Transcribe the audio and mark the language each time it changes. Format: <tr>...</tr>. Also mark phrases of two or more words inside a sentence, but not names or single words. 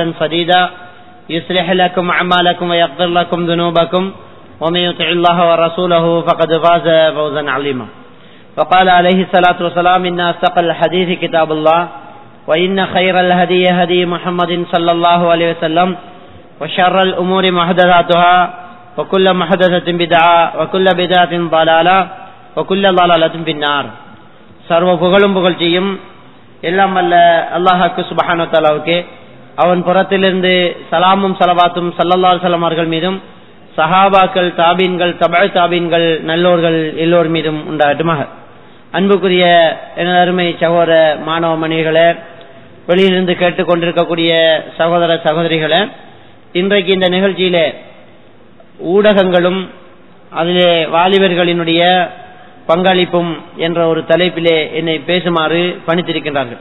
<ar>سديدا يصلح لكم أعمالكم ويغفر لكم ذنوبكم ومن يطع الله ورسوله فقد فاز فوزا عظيما وقال عليه الصلاة والسلام إن أصدق الحديث كتاب الله وإن خير الهدي هدي محمد صلى الله عليه وسلم وشر الأمور محدثاتها وكل محدثة بدعة وكل بدعة ضلالة وكل ضلالة في النار</ar> <ta>சர்வ புகழும் புகழ்ச்சியும் எல்லாம் வல்ல அல்லாஹ்வுக்கு சுப்ஹானஹு வ தஆலாவுக்கு அவன் புறத்திலிருந்து சலாமும் ஸலவாத்தும்</ta> <ar>صلى الله عليه وسلم</ar> <ta>அவர்கள் மீதும் சஹாபாக்கள் தாபீன்கள் தபஅ தாபீன்கள் நல்லோர்கள் எல்லோர் மீதும் உண்டாகட்டுமாக. அன்புக்குரிய எனது அருமை சகோதர மாணவ மணிகளே, வெளியிலிருந்து கேட்டுக்கொண்டிருக்கக்கூடிய சகோதர சகோதரிகளே, இன்றைக்கு இந்த நிகழ்ச்சியிலே ஊடகங்களும் அதிலே வாலிபர்களினுடைய பங்களிப்பும் என்ற ஒரு தலைப்பிலே என்னை பேசுமாறு பணித்திருக்கின்றார்கள்.</ta>